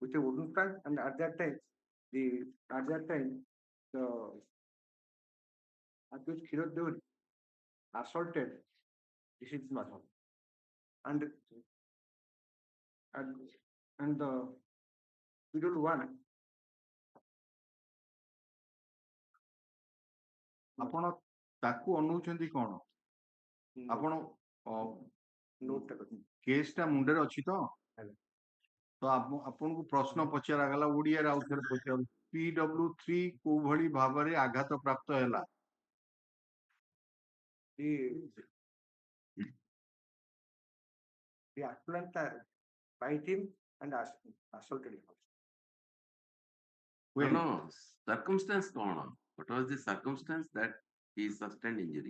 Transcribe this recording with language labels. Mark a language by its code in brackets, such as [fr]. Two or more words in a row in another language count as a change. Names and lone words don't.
[en] with a wooden plank, and at that time, the accused Kirot Devi assaulted Rishit Mathur. And the period one, [or] ଆପଣ ତାକୁ ଅନଉଛନ୍ତି କଣ? ଆପଣ କେସ୍ ଟା ମୁଣ୍ଡରେ ଅଛି ତ? ତ ଆପଣଙ୍କୁ ପ୍ରଶ୍ନ ପଚରାଗଲା ଓଡିଆରେ ଆଉ ଥରେ ପଚାରୁ PW3 କୋଉ ଭଳି ଭାବରେ ଆଘାତ ପ୍ରାପ୍ତ ହେଲା? [en] the appellant bite him and assaulted him. No, circumstance kona. What was the circumstance that he sustained injury?